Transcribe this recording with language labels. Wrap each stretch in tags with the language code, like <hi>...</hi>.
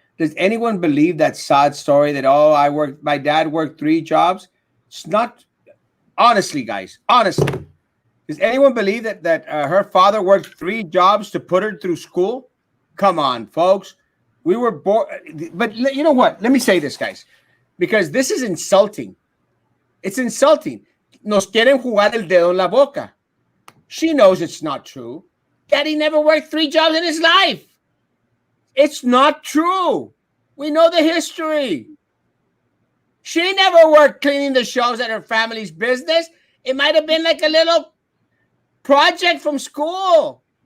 <en>Does anyone believe that sad story that, my dad worked 3 jobs? It's not. Honestly, guys, honestly. Does anyone believe that her father worked 3 jobs to put her through school? Come on, folks. We were born. But you know what? Let me say this, guys, because this is insulting. It's insulting.</en> <es>Nos quieren jugar el dedo en la boca.</es> <en>She knows it's not true. Daddy never worked 3 jobs in his life. It's not true. We know the history. She never worked cleaning the shelves at her family's business. It might have been like a little project from school.</en>